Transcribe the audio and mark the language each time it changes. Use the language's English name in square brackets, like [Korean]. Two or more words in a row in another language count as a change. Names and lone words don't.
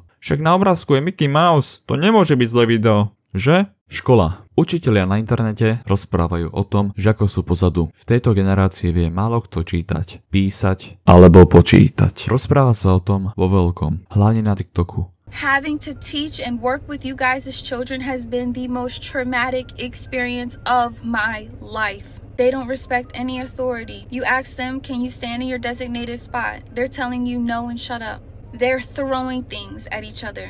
[Slovak] Však na obrázku je Mickey Mouse, to nemôže byť zlé video, že? Škola. Učitelia na internete rozprávajú o tom, že ako sú pozadu. V tejto generácii vie málo kto čítať, písať alebo počítať. Rozpráva sa o tom vo veľkom, hlavne na TikToku. [English] Having to teach and work with you guys as children has been the most traumatic experience of my life. They don't respect any authority. You ask them, can you stand in your designated spot? They're telling you no and shut up. They're throwing things at each other.